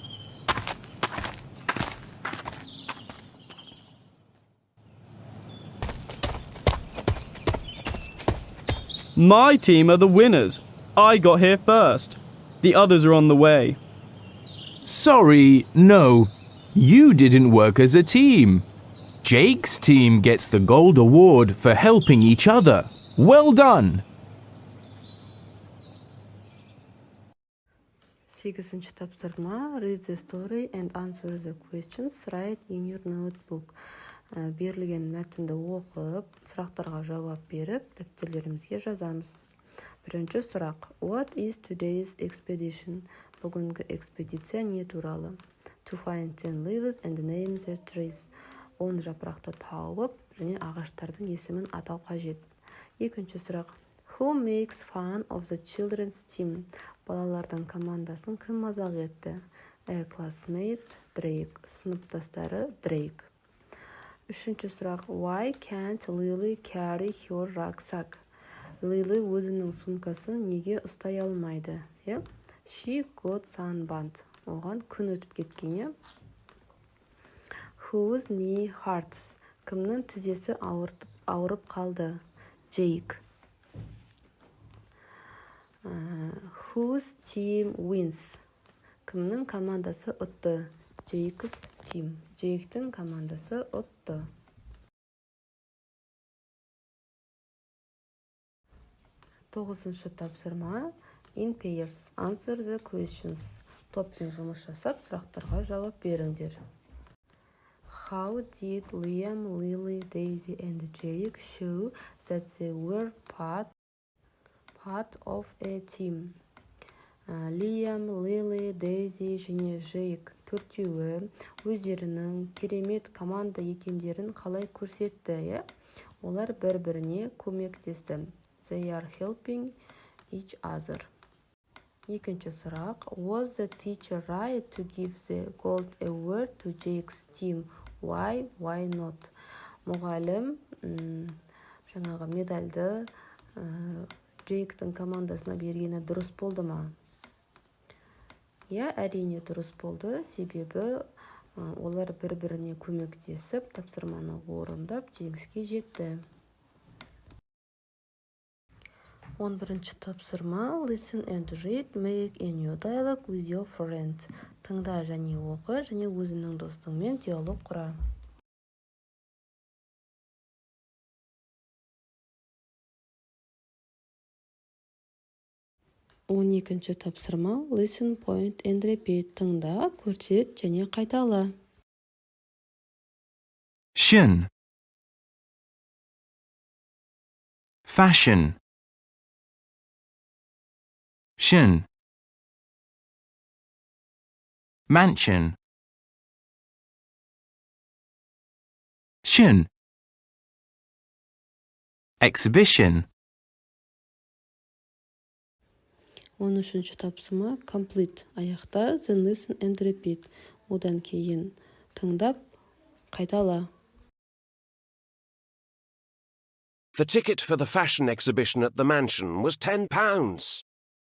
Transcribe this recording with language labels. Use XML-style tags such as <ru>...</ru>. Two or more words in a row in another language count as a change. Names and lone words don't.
<en>My team are the winners. I got here first. The others are on the way. Sorry, no. You didn't work as a team. Jake's team gets the gold award for helping each other. Well done!</en> <kk>8-ші тапсырма</kk> <en>Read the story and answer the questions. Write in your notebook.</en> <kk>Берілген мәтінді оқып, сұрақтарға жауап беріп, дәптерлерімізге жазамыз. Бірінші сұрақ.</kk> <en>What is today's expedition?</en> <kk>Бүгінгі экспедиция не туралы?</kk> <en>To find 10 leaves and name the trees.</en> <kk>10 жапырақты тауып, және ағаштардың есімін атау қажет. Екінші сұрақ.</kk> <en>Who makes fun of the children's team?</en> <kk>Балалардың командасын кім мазақ етті?</kk> <en>A classmate, Drake.</en> <kk>Сыныптастары, Drake. Үшінші сұрақ.</kk> <en>Why can't Lily carry her rucksack?</en> <kk>Lily өзінің сумкасын неге ұстай алмайды?</kk> <en>She got sunburned.</en> <kk>Оған күн өтіп кеткен.</kk> <en>Whose knee hurts?</en> <kk>Кімнің тізесі ауырып қалды?</kk> <en>Jake. Whose team wins?</en> <kk>Кімнің командасы ұтты?</kk> <en>Jake's team.</en> <kk>Jake'тің командасы ұтты. 9-ші тапсырма</kk> <en>In pairs. Answer the questions.</en> <kk>Топпен жұмыс жасап, сұрақтарға жауап беріңдер.</kk> <en>How did Liam, Lily, Daisy and Jake show that they were part of a team?</en> <kk>Liam, Lily, Daisy және Jake төртеуі өздерінің керемет команда екендерін қалай көрсетті? Олар бір-біріне көмектесті.</kk> <en>They are helping each other.</en> <kk>Екінші сұрақ.</kk> <en>Was the teacher right to give the gold award to Jake's team? Why not?</en> <kk>Мұғалім жаңағы медальды Джейктің командасына бергені дұрыс болды ма? Әрине дұрыс болды, себебі олар бір-біріне көмектесіп, тапсырманы орындап, жеңіске жетті. 11-ші тапсырма</kk> <en>Listen and read, make a new dialogue with your friend.</en> <kk>Тыңда және оқы, және өзіңнің достыңмен диалог құра. 12-ші тапсырма</kk> <en>Listen, point and repeat.</en> <kk>Тыңда, көрсет және қайтала.</kk> <en>Shin. Fashion. Mansion. Mansion. Shun. Exhibition.</en> <kk>13-ші тапсырма complete.</kk> <en>Аяқта then listen and repeat.</en> <kk>Одан кейін тыңдап, қайтала.</kk> <en>The ticket for the fashion exhibition at the mansion was £10.</en>